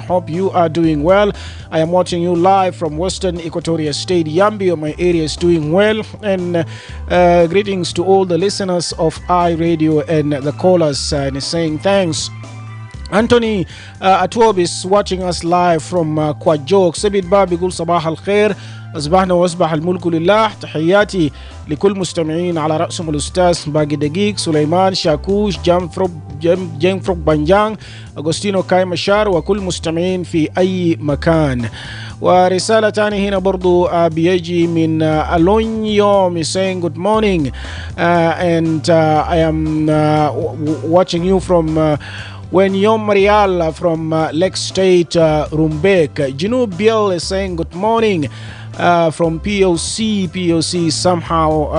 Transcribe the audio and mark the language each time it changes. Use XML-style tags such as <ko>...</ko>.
<en>Hope you are doing well. I am watching you live from Western Equatoria State, Yambio. My area is doing well. And greetings to all the listeners of iRadio and the callers. And is saying thanks. Anthony Atuob is watching us live from Kwajok. Sabit Bab</en> <ar>يقول صباح الخير أصبحنا وأصبح الملك لله. تحياتي لكل مستمعين على رأسهم الأستاذ باقي دقيق سليمان شاكوش جيمفروك بنجان أغسطينو كاي مشار وكل مستمعين في أي مكان. ورسالة تانية هنا برضو بيجي من ألونيوم</ar> <en>saying good morning and I am watching you from when Yom Marial from Lake State, Rumbek. Junub Biel is saying good morning from POC somehow.</en>